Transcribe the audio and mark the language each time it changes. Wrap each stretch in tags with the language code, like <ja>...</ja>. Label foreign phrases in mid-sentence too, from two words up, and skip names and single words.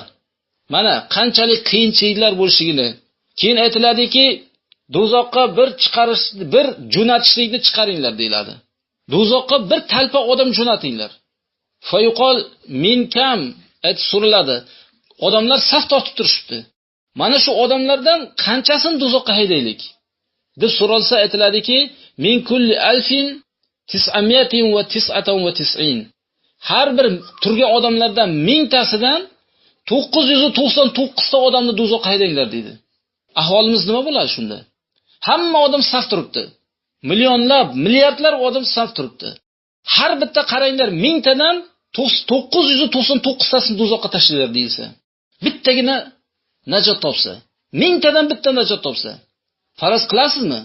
<uz>Mana qanchalik qiyinchiliklar bo'lishigini. Keyin aytiladiki, do'zaxga bir jo'natishlikni chiqaringlar deyiladi. Do'zaxga bir talpa odam jo'natinglar.</uz> <ar>فيقال من كم</ar> <uz>so'raladi. Odamlar saf tortib turishibdi. Mana shu odamlardan qanchasini do'zaxga haydaylik deb so'ralsa aytiladiki,</uz> <ar>من كل ألف 999.</ar> <uz>Har bir turgan odamlardan 1000 tasidan 999 ta odamni do'zaxga haydanglar dedi. Ahvolimiz nima bo'ladi shunda? Hamma odam saf turibdi. Millionlab, milliardlar odam saf turibdi. Har bitta qaranglar 1000 tadan 999 tasini do'zaxga tashlaylar deyilsa, bittagina najot topsa, 1000 tadan bitta najot topsa, faraz qilasizmi?</uz>